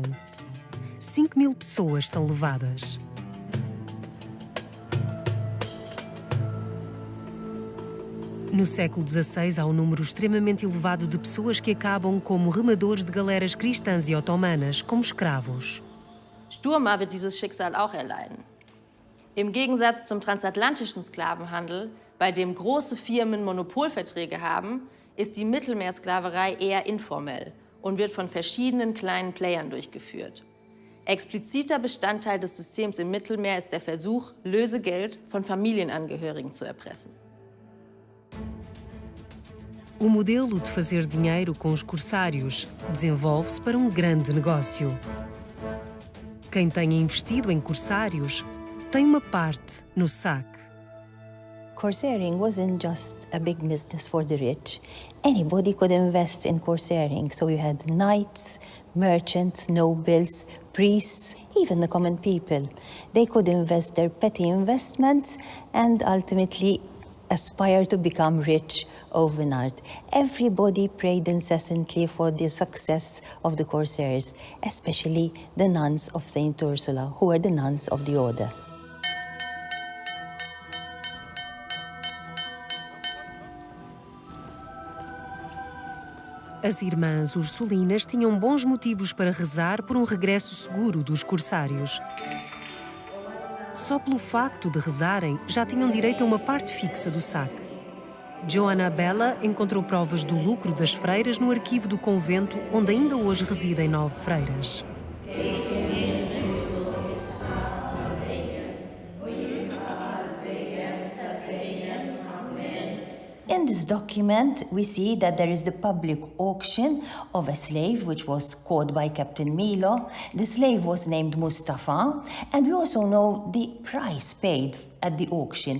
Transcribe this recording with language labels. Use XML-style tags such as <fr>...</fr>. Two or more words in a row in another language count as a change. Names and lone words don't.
<pt>5.000 pessoas são levadas. No século XVI, há um número extremamente elevado de pessoas que acabam como remadores de galeras cristãs e otomanas, como escravos.</pt> <de>Sturma wird dieses Schicksal auch erleiden. Im Gegensatz zum transatlantischen Sklavenhandel, bei dem große Firmen Monopolverträge haben, ist die Mittelmeersklaverei eher informell und wird von verschiedenen kleinen Playern durchgeführt. Expliziter Bestandteil des Systems im Mittelmeer ist der Versuch, Lösegeld von Familienangehörigen zu erpressen.</de> <pt>O modelo de fazer dinheiro com os corsários desenvolve-se para um grande negócio. Quem tenha investido em corsários tem uma parte no SAC.</pt> <en>Corsairing wasn't just a big business for the rich. Anybody could invest in corsairing. So you had knights, merchants, nobles, priests, even the common people. They could invest their petty investments and ultimately aspire to become rich overnight. Everybody prayed incessantly for the success of the corsairs, especially the nuns of Saint Ursula, who are the nuns of the order.</en> <pt>As irmãs ursulinas tinham bons motivos para rezar por um regresso seguro dos corsários. Só pelo facto de rezarem, já tinham direito a uma parte fixa do SAC. Joana Bella encontrou provas do lucro das freiras no arquivo do convento, onde ainda hoje residem 9 freiras.</pt> <en>In this document, we see that there is the public auction of a slave which was caught by Captain Milo. The slave was named Mustafa, and we also know the price paid at the auction.</en>